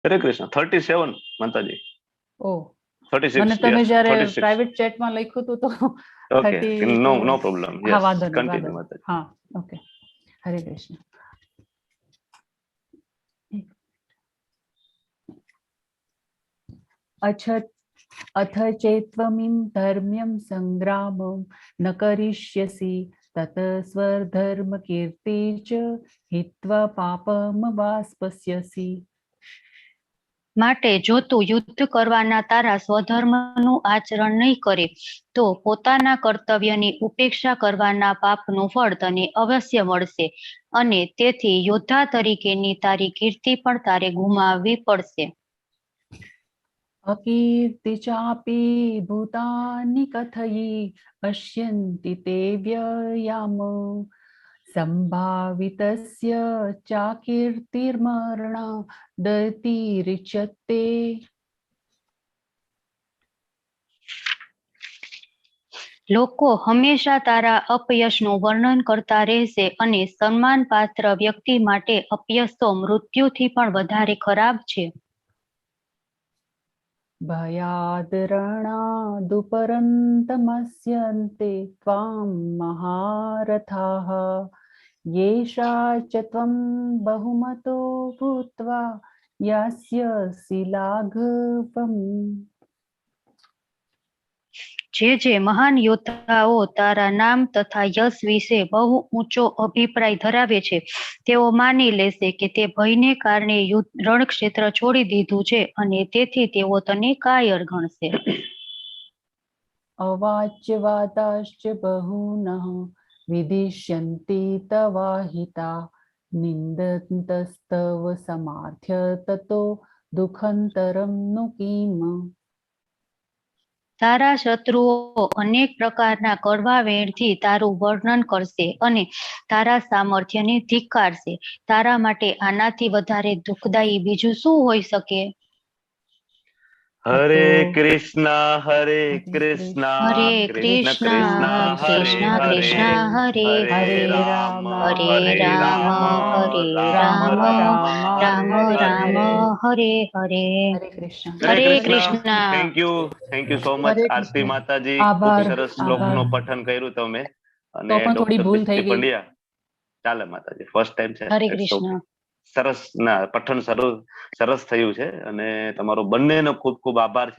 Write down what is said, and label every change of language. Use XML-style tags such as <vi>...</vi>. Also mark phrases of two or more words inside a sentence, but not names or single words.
<gu>હરે કૃષ્ણ 37 માતાજી. ઓ 36 મને તમે yes જ્યારે 36. પ્રાઇવેટ ચેટમાં લખ્યું હતું તો ઓકે 32</gu> <en>no problem.</en> <gu>હા યસ વાંધો નહીં કન્ટિન્યુ માતાજી. હા ઓકે હરે કૃષ્ણ.</gu> <sa>अथ चेत्त्वमिं धर्म्यं संग्रामं न करिष्यसि तत स्वधर्मकीर्ति च हित्वा पापमवाप्स्यसि.</sa> <gu>માટે જો તું યુદ્ધ કરવાના તારા સ્વધર્મનું આચરણ નહીં કરે તો પોતાના કર્તવ્યની ઉપેક્ષા કરવાના પાપનું ફળ તને અવશ્ય મળશે અને તેથી યોદ્ધા તરીકેની તારી કીર્તિ પણ તારે ગુમાવવી પડશે.</gu> <sa>अकीर्ति चापि भूतानि कथयि पश्यन्ति ते व्ययाम संभावितस्य चाकीर्तिर्मरणा दतिरिच्यते.</sa> <gu>લોકો હંમેશા તારા અપયશનું વર્ણન કરતા રહેશે અને સન્માનપાત્ર વ્યક્તિ માટે અપયશ તો મૃત્યુથી પણ વધારે ખરાબ છે.</gu> <sa>भयाद्रणादुपरन्तमस्यन्ते त्वां महारथाः येषा च त्वं बहुमतो भूत्वा यास्यसि लाघवम्.</sa> <gu>જે મહાન યોદ્ધાઓ તારા નામ તથા યશ વિશે બહુ ઊંચો અભિપ્રાય ધરાવે છે તેઓ માની લેશે કે તે ભયને કારણે રણક્ષેત્ર છોડી દીધું છે અને તેથી તેઓ તને કાયર ગણશે.</gu> <sa>अवाच्यवादाश्च बहूनः विदिष्यन्ति तवाहिता निन्दन्तस्तव समार्थ्य ततो दुःखन्तरं नु किम्.</sa> <gu>તારા શત્રુઓ અનેક પ્રકારના કડવા વેણથી તારું વર્ણન કરશે અને તારા સામર્થ્યને ધિક્કારશે. તારા માટે આનાથી વધારે દુઃખદાયી બીજું શું હોઈ શકે? હરે કૃષ્ણ હરે કૃષ્ણ હરે કૃષ્ણ કૃષ્ણ કૃષ્ણ કૃષ્ણ હરે કૃષ્ણ હરે હરે હરે રામ હરે રામ હરે રામ રામ રામ રામ રામ હરે હરે. हरे कृष्ण. હરે હરે કૃષ્ણ.</gu> <en>thank you so much</en> <gu>હરે આરતી કૃષ્ણ. માતાજી. આભાર, ખૂબ સરસ શ્લોક આભાર. નું પઠન કર્યું તમે અને તો પણ થોડી ડોક્ટર ભૂલ થઈ દીપ્તિ ગઈ. પંડ્યા ચાલે માતાજી</gu> <en>first time</en> <gu>છે. હરે It's કૃષ્ણ. okay. સરસ ના પઠન સરસ થયું છે અને તમારો બંનેનો ખૂબ ખૂબ આભાર છે.</gu>